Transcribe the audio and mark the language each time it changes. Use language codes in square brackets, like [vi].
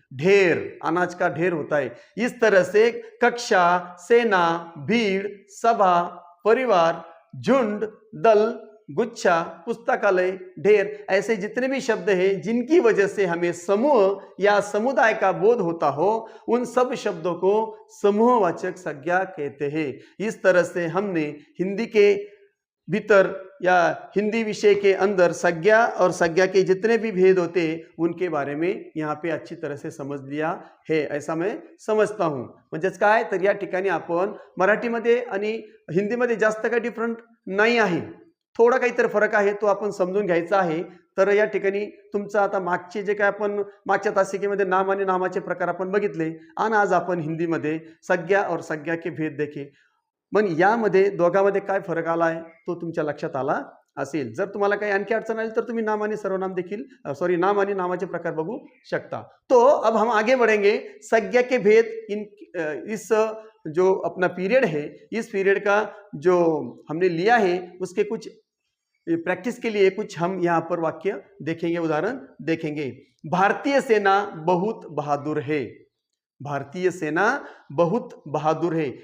[hi] ढेर, अनाज का ढेर होता है. इस तरह से कक्षा, सेना, भीड़, सभा, परिवार, झुंड, दल, गुच्छा, पुस्तकालय, ढेर, ऐसे जितने भी शब्द हैं जिनकी वजह से हमें समूह या समुदाय का बोध होता हो, उन सब शब्दों को समूहवाचक संज्ञा कहते हैं. इस तरह से हमने हिंदी के भीतर या हिंदी विषय के अंदर संज्ञा और संज्ञा के जितने भी भेद होते हैं उनके बारे में यहाँ पे अच्छी तरह से समझ लिया है, ऐसा मैं समजता हूँ. [mr] म्हणजेच काय, तर या ठिकाणी आपण मराठीमध्ये आणि हिंदीमध्ये जास्त काही डिफरंट नाही आहे, थोडा काहीतरी फरक आहे, तो आपण समजून घ्यायचा आहे. तर या ठिकाणी तुमचं आता मागचे जे काय आपण मागच्या तासिकेमध्ये नाम आणि नामाचे प्रकार आपण बघितले आणि आज आपण हिंदीमध्ये [hi] संज्ञा और संज्ञा के भेद देखे. [mr] पण यामध्ये दोघांमध्ये काय फरक आला आहे तो तुमच्या लक्षात आला असेल. जर तुम्हाला काही आणखी अडचण आली तर तुम्ही नाम आणि सर्वनाम देखील नाम आणि नामाचे प्रकार बघू शकता. [hi] तो अब हम आगे बढ़ेंगे. संज्ञा के भेद इस जो अपना पीरियड है, इस पीरियड का जो हमने लिया है उसके कुछ प्रैक्टिस के लिए कुछ हम यहाँ पर वाक्य देखेंगे, उदाहरण देखेंगे. भारतीय सेना बहुत बहादुर है. भारतीय सेना बहुत बहादुर है.